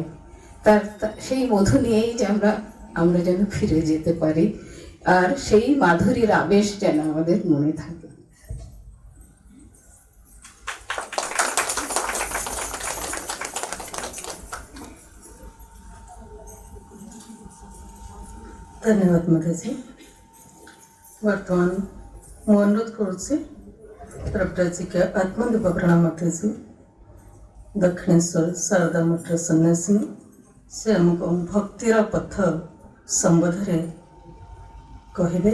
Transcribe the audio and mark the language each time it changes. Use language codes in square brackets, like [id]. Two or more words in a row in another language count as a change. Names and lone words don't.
[bn] সেই মধু নিয়েই যে আমরা যেন ফিরে যেতে পারি, আর সেই মাধুরীর আবেশ যেন আমাদের মনে থাকে। ধন্যবাদ মাতাজি। [or] বর্তমান ମୁଁ ଅନୁରୋଧ କରୁଛି ପ୍ରଭୁରାଜିକା ଆତ୍ମଦେବ ପ୍ରଣାମ ମାତାଜୀ, ଦକ୍ଷିଣେଶ୍ୱର ଶାରଦା ମଠର ସନ୍ନ୍ୟାସୀ, ସେ ଆମକୁ ଭକ୍ତିର ପଥ ସମ୍ବନ୍ଧରେ କହିବେ।